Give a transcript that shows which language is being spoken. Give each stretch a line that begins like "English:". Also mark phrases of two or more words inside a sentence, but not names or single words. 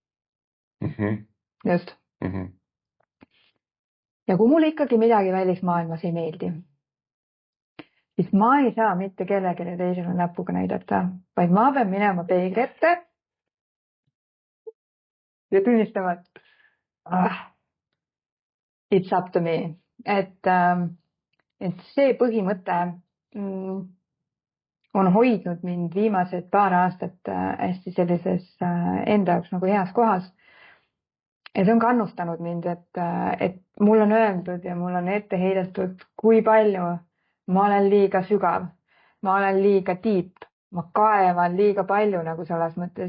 Estonian: Just. Ja kui mulle ikkagi midagi välismaailmas ei meeldi, siis ma ei saa mitte kellelegi teisele näpuga näidata, vaid ma pean minema peegli ette ja tunnistama,
English: it's up to me.
Estonian: Et see põhimõte on hoidnud mind viimased paar aastat hästi sellises enda jaoks nagu heas kohas. Ja see on kannustanud mind, et mul on öeldud ja mul on ette heidetud, kui palju ma olen liiga sügav, ma olen liiga deep, ma kaevan liiga palju nagu selles mõttes.